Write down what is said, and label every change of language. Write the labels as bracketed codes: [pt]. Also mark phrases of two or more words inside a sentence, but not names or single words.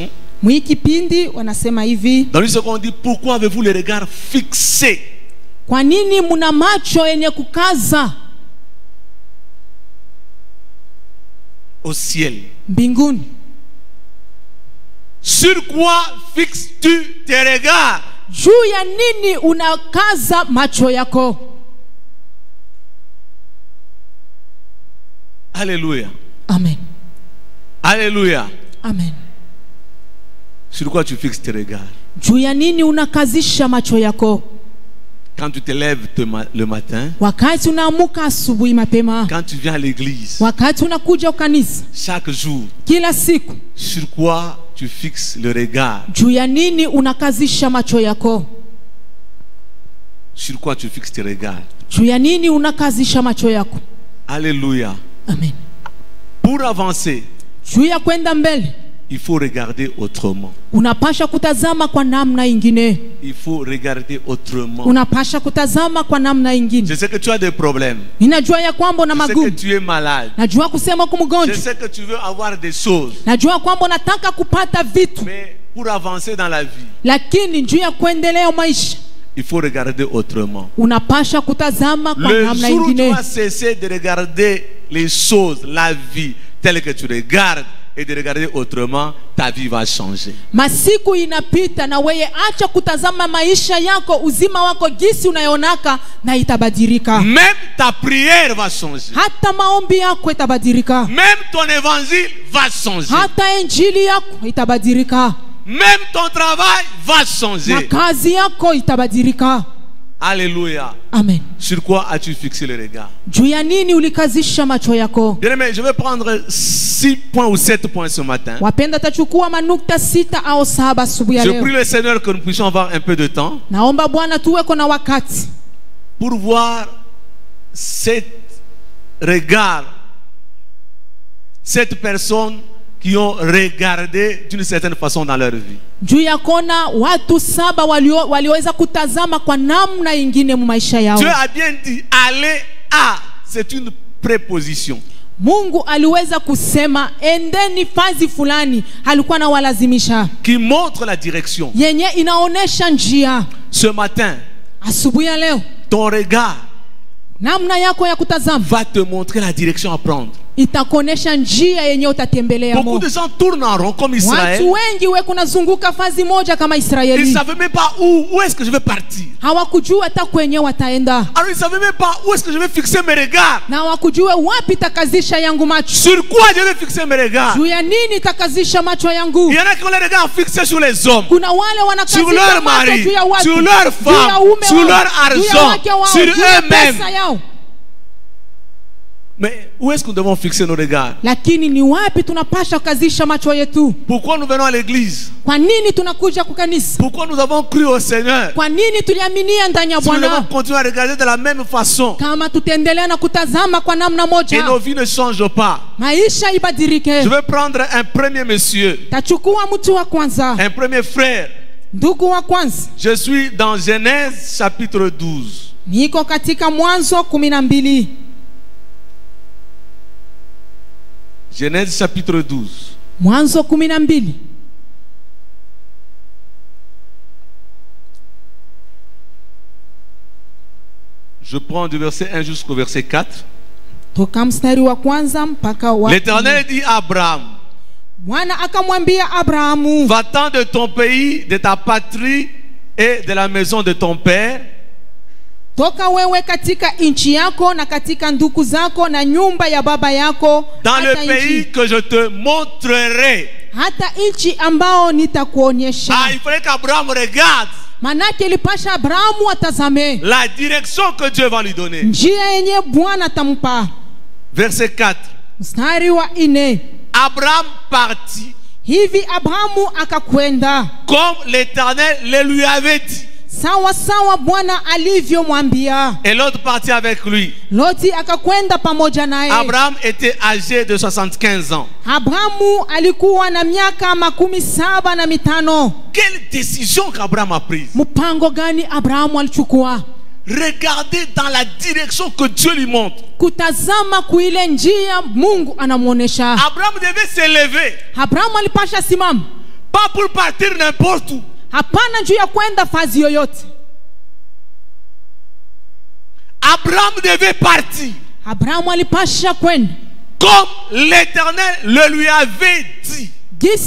[fr] Dans Louis II, on dit, pourquoi avez-vous les regards fixés au ciel? Sur quoi fixes-tu tes regards? [sw] Juu ya nini unakaza macho yako? [fr] Alléluia. Amen. Alléluia. Amen. Sur quoi tu fixes tes regards? [sw] Juu ya nini unakazisha macho yako? [fr] Quand tu te lèves le matin, [sw] wakati unaamuka asubuhi mapema, [fr] quand tu viens à l'église, [sw] wakati unakuja kanisa, [fr] chaque jour, [sw] kila siku, [fr] sur quoi tu fixes le regard? [sw] Juu ya nini unakazisha macho yako? [fr] Sur quoi tu fixes tes regards? [sw] Juu ya nini unakazisha macho yako? [fr] Alléluia. Amen. Pour avancer, [sw] juu ya kwenda mbele, [fr] il faut regarder autrement. [sw] Unapasha kutazama kwa namna ingine. [fr] Il faut regarder autrement. [sw] Unapasha kutazama kwa namna ingine. [fr] Je sais que tu as des problèmes. [sw] Ninajua ya kwamba una magumu. [fr] Je sais que tu es malade. [sw] Najua kusema kumgonjwa. [fr] Je sais que tu veux avoir des choses. [sw] Najua kwamba unataka kupata vitu. [fr] Mais pour avancer dans la vie, [sw] lakini juu ya kuendelea maisha, [fr] il faut regarder autrement. [sw] Unapasha kutazama kwa namna ingine. [fr] Le jour où tu vas cesser de regarder les choses, la vie, telle que tu regardes, et de regarder autrement, ta vie va changer. [sw] Masiku inapita na wewe acha kutazama maisha yako, uzima wako gisi unayonaka, na itabadilika. [fr] Même ta prière va changer. [sw] Hata maombi yako itabadilika. [fr] Même ton évangile va changer. [sw] Hata injili yako itabadilika. [fr] Même ton travail va changer. [sw] Na kazi yako itabadilika. [fr] Alléluia. Amen. Sur quoi as-tu fixé le regard? [sw] Juu ya nini ulikazisha macho yako? [fr] Bien aimé, je vais prendre 6 points ou 7 points ce matin. [sw] Wapenda tachukua manukta 6 au 7 asubuhi ya leo. [fr] Je prie le Seigneur que nous puissions avoir un peu de temps. [sw] Naomba Bwana tuweko na wakati [fr] pour voir cet regard, cette personne qui ont regardé d'une certaine façon dans leur vie. [sw] Juu ya kona watu 7 waliweza kutazama kwa namna ingine mu maisha yao. [fr] Dieu a bien dit aller à, c'est une préposition. [sw] Mungu aliweza kusema endeni fazi fulani, alikuwa na walazimisha. [fr] Qui montre la direction. [sw] Yenye inaonesha njia. [fr] Ce matin, [sw] asubuhi ya leo, [fr] ton regard [sw] namna yako ya kutazama [fr] va te montrer la direction à prendre. [sw] Itakonesha njia yenye utatembelea. [fr] Beaucoup de gens tournent en rond comme Israël. [sw] Watu wengi kunazunguka fazi moja kama Israeli. [fr] Ils ne savaient même pas où est-ce que je vais partir. [sw] Hawakujua hata kwenye wataenda. [fr] Alors ils ne savaient même pas où est-ce que je vais fixer mes regards. [sw] Na hawakujua wapi takazisha yangu macho. [fr] Sur quoi je vais fixer mes regards? [sw] Juu ya nini takazisha macho yangu? [fr] Il y en a qui ont les regards fixés sur les hommes. [sw] Kuna wale wanakazisha [fr] sur leur mari, [sw] juu ya watu, [fr] sur leur femme, sur leur argent, sur eux-mêmes. Mais où est-ce que nous devons fixer nos regards? [sw] Lakini ni wapi tunapasha kazisha macho yetu? [fr] Pourquoi nous venons à l'église? [sw] Kwa nini tunakuja kwa kanisa? [fr] Pourquoi nous avons cru au Seigneur? [sw] Kwa nini tuliaminia ndani ya Bwana? [fr] Si nous devons continuer à regarder de la même façon, [sw] kama tutaendelea na kutazama kwa namna moja, [fr] et nos vies ne changent pas, [sw] maisha ibadilike. [fr] Je vais prendre un premier monsieur, [sw] tachukua mtu wa kwanza, [fr] un premier frère. [sw] Ndugu wa kwanza. [fr] Je suis dans Genèse chapitre 12. [sw] Niko katika Mwanzo 12. [fr] Genèse chapitre 12. [sw] Mwanzo 12. [fr] Je prends du verset 1 jusqu'au verset 4. [sw] Toka mstari wa kwanza mpaka wa. [fr] L'Éternel dit à Abraham, [sw] Bwana akamwambia Abrahamu, [fr] va-t'en de ton pays, de ta patrie et de la maison de ton père. [sw] Toka wewe katika nchi yako na katika ndugu zako na nyumba ya baba yako, [fr] dans le pays que je te montrerai. [sw] Hata nchi ambao nitakuonyesha. [fr] Il fallait qu'Abraham regarde. [sw] Manake ilipasha Abrahamu atazame [fr] la direction que Dieu va lui donner. [sw] Njia yenye Bwana atampa. [fr] Verset 4. [sw] Mstari wa 4. [fr] Abraham partit. [sw] Hivi Abrahamu akakwenda [fr] comme l'Éternel le lui avait dit. [sw] Sawa sawa Bwana alivyomwambia. [fr] Et l'autre partit avec lui. [sw] Loti akakwenda pamoja naye. [fr] Abraham était âgé de 75 ans. [sw] Abrahamu alikuwa na miaka 75. [fr] Quelle décision qu'Abraham a prise? [sw] Mpango gani Abrahamu alichukua? [fr] Regardez dans la direction que Dieu lui montre. [sw] Kutazama kuile njia Mungu anamuonesha. [fr] Abraham devait se lever. [sw] Abrahamu alipasha simama. [fr] Pas pour partir n'importe où. [sw] Hapana juu ya kwenda fazi yoyote. [fr] Abraham devait partir. [sw] Abrahamu alipasha kwenda [fr] comme l'Éternel le lui avait dit.